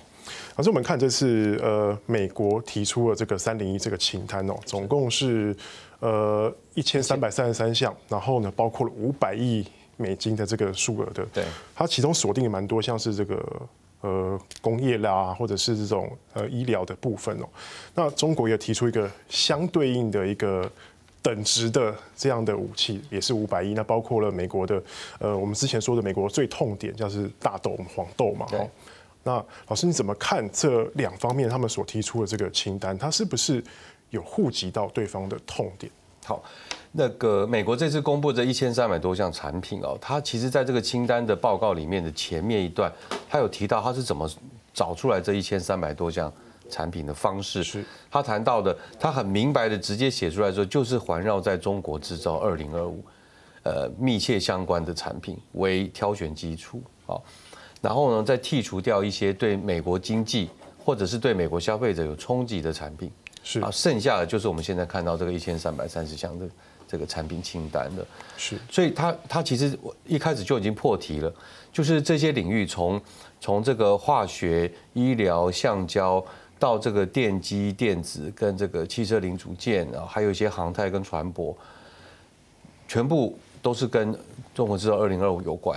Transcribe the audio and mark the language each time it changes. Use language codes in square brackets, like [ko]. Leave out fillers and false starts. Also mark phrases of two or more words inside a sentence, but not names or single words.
[zh] 老師，我們看這次美國提出了這個301這個清單哦，總共是1333項，然後呢包括了500億美金的這個數額的。對。它其中鎖定也蠻多，像是這個工業啦，或者是這種醫療的部分哦。那中國也提出一個相對應的一個等值的這樣的武器，也是500億。那包括了美國的我們之前說的美國最痛點，像是大豆、黃豆嘛。對。那老師，你怎麼看這兩方面他們所提出的這個清單？它是不是有戶及到對方的痛點？好，那個美國這次公布這1300多項產品哦，它其實在這個清單的報告裡面的前面一段，它有提到它是怎麼找出來這1300多項產品的方式。是，他談到的，他很明白的直接寫出來說，就是環繞在中國製造2025，密切相關的產品為挑選基礎。好。然後呢，再剔除掉一些對美國經濟或者是對美國消費者有衝擊的產品，是啊，剩下的就是我們現在看到這個1330項的這個產品清單的，是，所以它其實一開始就已經破題了，就是這些領域從這個化學、醫療、橡膠到這個電機、電子跟這個汽車零組件啊，還有一些航太跟船舶，全部都是跟中國製造2025有關。